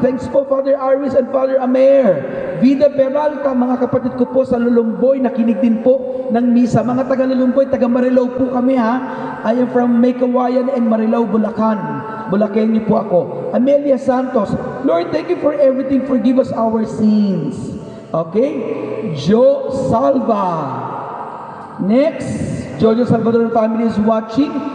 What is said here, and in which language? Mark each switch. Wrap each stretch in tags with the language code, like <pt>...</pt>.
<en>Thanks po, Father Aris and Father Amer.</en> <tl>Vida Peralta, mga kapatid ko po sa Lulumboy, nakinig din po ng misa. Mga taga Lulumboy, taga Marilao po kami ha.</tl> <en>I am from Maykawayan and Marilao, Bulacan.</en> <tl>Bulakenyo po ako. Amelia Santos,</tl> <en>Lord, thank you for everything. Forgive us our sins. Okay? Joe Salva. Next, Jojo Salvador family is watching.</en>